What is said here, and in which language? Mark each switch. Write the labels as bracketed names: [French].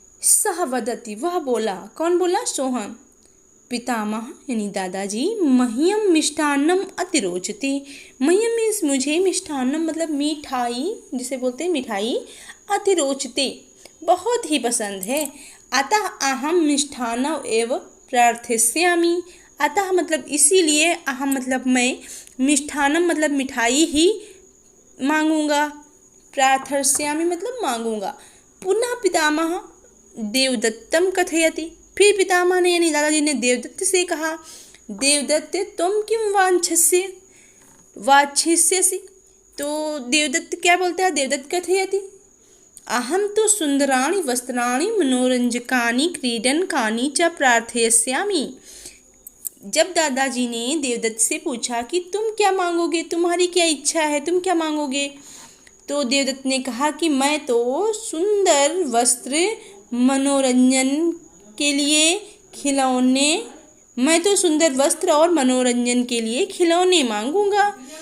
[Sanskrit] सह वदति, [Hindi] वह बोला। कौन बोला? [Sanskrit] सोहन। पितामह [Hindi] यानी दादाजी, [Sanskrit] मह्यम मिष्टान्नम अति रोचते। [Hindi] मह्यम मीन्स मुझे, मिष्टान्नम मतलब मिठाई, जिसे बोलते हैं मिठाई, अति रोचते बहुत ही पसंद है। [Sanskrit] अतः अहम मिष्टान्नम एव प्रार्थयस्यामि। [Hindi] अतः मतलब इसीलिए, अहम मतलब मैं, मिष्टान्नम मतलब मिठाई ही मांगूंगा। प्रार्थयस्यामि मतलब मांगूंगा। [Sanskrit] पुनः पितामह देवदत्तम कथयति। [Hindi] फिर पितामह ने यानी दादाजी ने देवदत्त से कहा, [Sanskrit] देवदत्त त्वं किं वाञ्छिष्यसि। [Hindi] तो देवदत्त क्या बोलता है? [Sanskrit] देवदत्त कथयति, अहम तो सुंदराणि वस्त्राणि मनोरंजकानि क्रीडनकानि च प्रार्थयस्यामि। [Hindi] जब दादाजी ने देवदत्त से पूछा कि तुम क्या मांगोगे, तुम्हारी क्या इच्छा है, तुम क्या मांगोगे, तो देवदत्त ने कहा कि मैं तो सुंदर वस्त्र, मनोरंजन के लिए खिलौने, मैं तो सुंदर वस्त्र और मनोरंजन के लिए खिलौने मांगूंगा।